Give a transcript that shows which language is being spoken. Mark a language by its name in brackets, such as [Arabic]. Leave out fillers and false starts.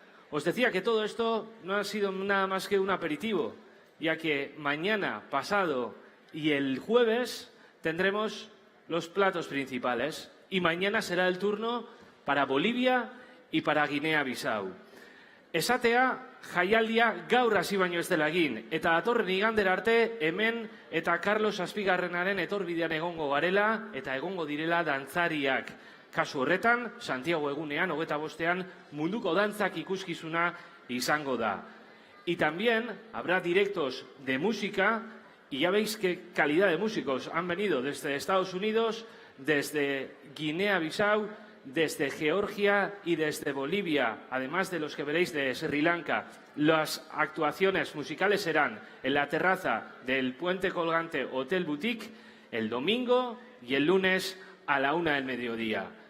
[Spanish] Os decía que todo esto no ha sido nada más que un aperitivo, ya que mañana, pasado y el jueves tendremos los platos principales. Y mañana será el turno para Bolivia y para Guinea-Bissau. [Basque] Esatea, jaialdia gaur hasi baino ez dela egin, eta datorren igandera arte hemen eta Carlos Zazpigarrenaren etorbidean egongo garela eta egongo direla dantzariak. Kasu horretan, Santiago egunean, 25ean, munduko dantzak ikuskizuna izango da. [Spanish] Y también habrá directos de música, y ya veis qué calidad de músicos han venido desde Estados Unidos, desde Guinea-Bissau, desde Georgia y desde Bolivia, además de los que veréis de Sri Lanka. Las actuaciones musicales serán en la terraza del Puente Colgante Hotel Boutique el domingo y el lunes a la 1 del mediodía.